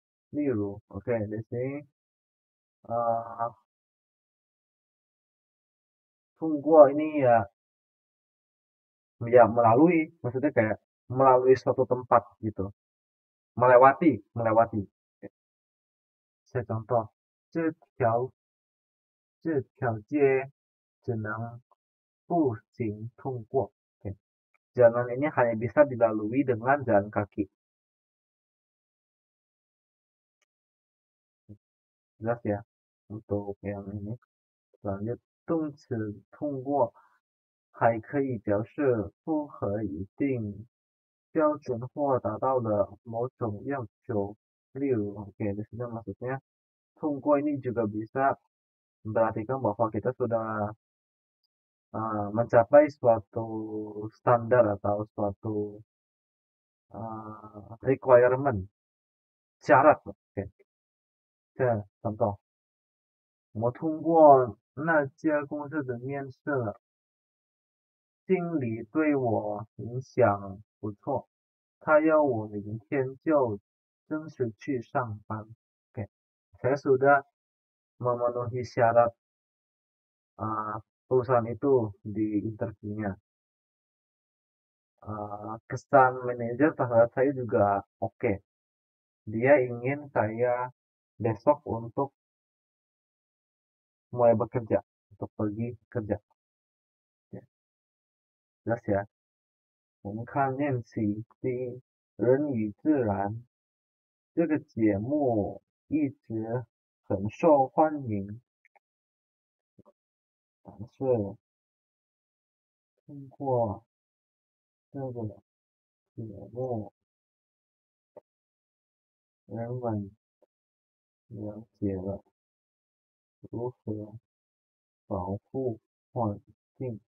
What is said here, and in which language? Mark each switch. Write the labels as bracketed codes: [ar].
[zh] 通过也可以做动词，表示从某个地方穿过，从一端或一次到另一端或一次。例如， [id] OK, di sini 通过 ini ya melalui, maksudnya kayak melalui suatu tempat gitu, melewati. saya contoh, [zh] 这条街只能步行通过. [id] Oke. Jalan ini hanya bisa dilalui dengan jalan kaki. Jelas ya untuk yang ini. Lanjut [zh] 动词通过还可以表示符合一定标准或达到了某种要求. [id] Oke, di sini maksudnya tunggu ini juga bisa memperhatikan bahwa kita sudah mencapai suatu standar atau suatu requirement, syarat. Oke. contoh, [zh] 我通过那家公司的面试了，经理对我印象不错，他要我明天就正式去上班. [id] Oke, saya sudah memenuhi syarat perusahaan itu di interviewnya. Kesan manajer terhadap saya juga oke. Dia ingin saya besok untuk mulai bekerja, untuk pergi kerja. Ya, jelas ya. [zh] 我们看练习第一，人与自然这个节目一直很受欢迎，但是通过这个节目，人们了解了如何保护环境。